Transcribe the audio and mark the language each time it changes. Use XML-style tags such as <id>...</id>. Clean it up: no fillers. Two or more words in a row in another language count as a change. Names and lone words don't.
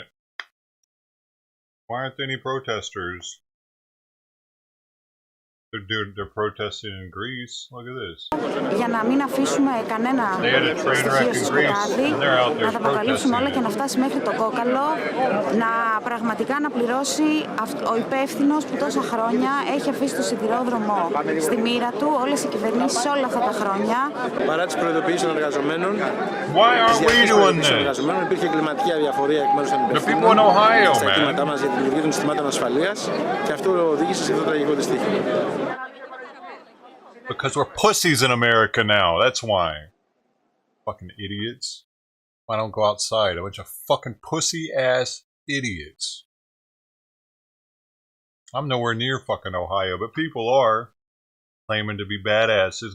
<en>Why aren't there any protesters? They're protesting in Greece. Look at this.</en> <el>Για να μην αφήσουμε κανένα στοιχείο στο σκοτάδι, να τα αποκαλύψουμε όλα και να φτάσει μέχρι το κόκαλο, να πραγματικά να πληρώσει ο υπεύθυνος που τόσα χρόνια έχει αφήσει το σιδηρόδρομο στη μοίρα του, όλες οι κυβερνήσεις όλα αυτά τα χρόνια. Παρά τις προειδοποιήσεις των εργαζομένων, υπήρχε κλιματική αδιαφορία εκ μέρους των υπευθύνων στα αιτήματά μας για τη δημιουργία των συστημάτων ασφαλείας και αυτό οδήγησε σε αυτό το τραγικό δυστύχημα.</el> <en>Because we're pussies in America now. That's why. Fucking idiots. Why don't go outside? A bunch of fucking pussy-ass idiots. I'm nowhere near fucking Ohio, but people are claiming to be badasses.</en>